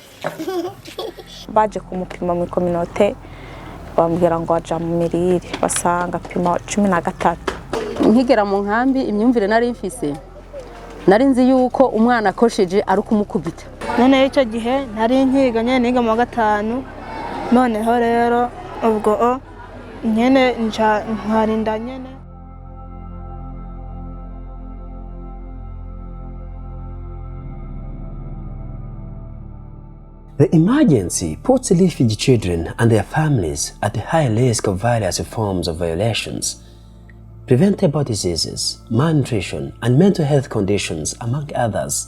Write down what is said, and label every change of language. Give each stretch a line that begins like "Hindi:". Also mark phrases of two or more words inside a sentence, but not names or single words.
Rundi: baje kumupima mu communauté bambwira ngo aja mu mirire basanga pima 13. Nkigera mu nkambi imyumvire nari mfise nari nzi yuko umwana akosheje ari kumukubita. None icyo gihe nari nkiga nyene niga mu 5 noneho rero ubwo nyene nkarinda nyene.
English: The emergency puts refugee children and their families at a high risk of various forms of violations, preventable diseases, malnutrition, and mental health conditions, among others.